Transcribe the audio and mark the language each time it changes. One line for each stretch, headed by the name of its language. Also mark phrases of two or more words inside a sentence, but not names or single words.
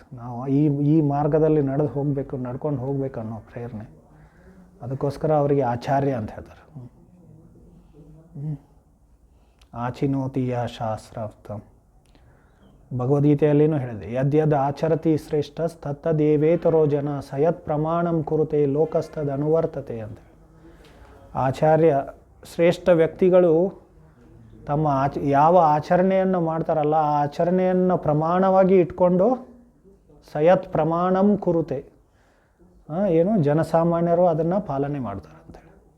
Kannada: ನಾವು ಈ ಮಾರ್ಗದಲ್ಲಿ ನಡ್ಕೊಂಡು ಹೋಗಬೇಕು ಅನ್ನೋ ಪ್ರೇರಣೆ. ಅದಕ್ಕೋಸ್ಕರ ಅವರಿಗೆ ಆಚಾರ್ಯ ಅಂತ ಹೇಳ್ತಾರೆ.
Sanskrit: ಆಚಿನೋತಿಯ ಶಾಸ್ತ್ರಾರ್ಥಂ.
Kannada: ಭಗವದ್ಗೀತೆಯಲ್ಲಿನೂ ಹೇಳಿದೆ,
Sanskrit: ಯದ್ಯದ್ ಆಚರತಿ ಶ್ರೇಷ್ಠ ತತ್ತದೇವೇತರೋ ಜನ ಸಯತ್ ಪ್ರಮಾಣಂ ಕುರುತೆ ಲೋಕಸ್ತದ್ ಅನುವರ್ತತೆ ಅಂತ.
Kannada: ಆಚಾರ್ಯ ಶ್ರೇಷ್ಠ ವ್ಯಕ್ತಿಗಳು ತಮ್ಮ ಯಾವ ಆಚರಣೆಯನ್ನು ಮಾಡ್ತಾರಲ್ಲ ಆ ಆಚರಣೆಯನ್ನು ಪ್ರಮಾಣವಾಗಿ ಇಟ್ಕೊಂಡು
Sanskrit: ಸಯತ್ ಪ್ರಮಾಣಂ ಕುರುತೆ,
Kannada: ಏನು ಜನಸಾಮಾನ್ಯರು ಅದನ್ನು ಪಾಲನೆ ಮಾಡ್ತಾರೆ ಅಂತೇಳಿ.